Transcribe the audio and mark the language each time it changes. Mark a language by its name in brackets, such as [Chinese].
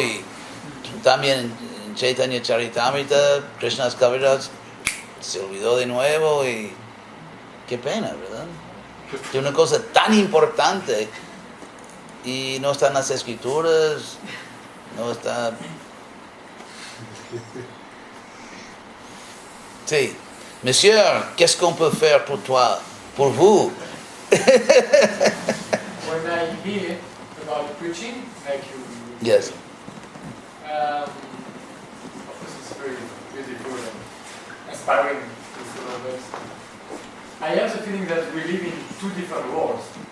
[Spanish] Y también en Chaitanya Charitamrita, Krishna's Kaviraj se olvidó de nuevo y qué pena, ¿verdad? Es una cosa tan importante y no están las escrituras, no está... [French] Sí, monsieur, qu'est-ce qu'on peut faire pour toi, pour vous? [English] When I hear about preaching, like you Yes. of course it's very beautiful and inspiring to follow this. I have the feeling that we live in two different worlds.